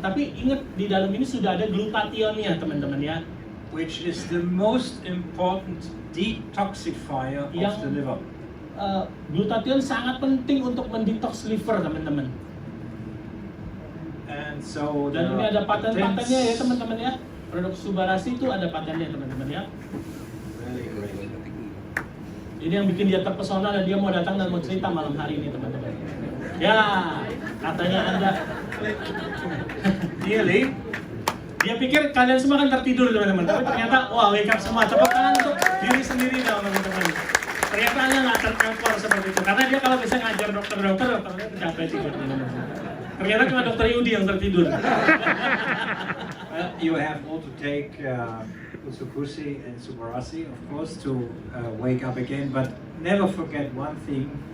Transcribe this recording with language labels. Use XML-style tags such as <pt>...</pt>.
<id>Tapi ingat di dalam ini sudah ada glutathione-nya teman-teman ya.</id> <en>Which is the most important detoxifier of the liver.</en> <id>Glutathione sangat penting untuk mendetox liver teman-teman.</id> <en>And so</en> <id>Dan ini ada paten-patennya ya teman-teman ya. Produk 𝗥𝗏𝗏𝗏𝗏 itu ada patennya teman-teman ya.</id> <en>Really great.</en> <id>Ini yang bikin dia terpesona dan dia mau datang dan mau cerita malam hari ini teman-teman. Ya, katanya Anda.</id> <en>Really?</en> <id>Dia pikir kalian semua kan tertidur teman-teman, tapi ternyata wah</id> <en>wake up</en> <id>semua. Tepuk tangan untuk diri sendiri dong teman-teman. Ternyata Anda nggak terkapar seperti itu, karena dia kalau bisa ngajar dokternya tercapai tidur teman-teman. Ternyata cuma dokter Yudi yang tertidur.</id> <en>You have all to take Utsukushhii and 𝗥𝗏𝗏𝗏𝗏, of course, to wake up again. But never forget one thing:</en>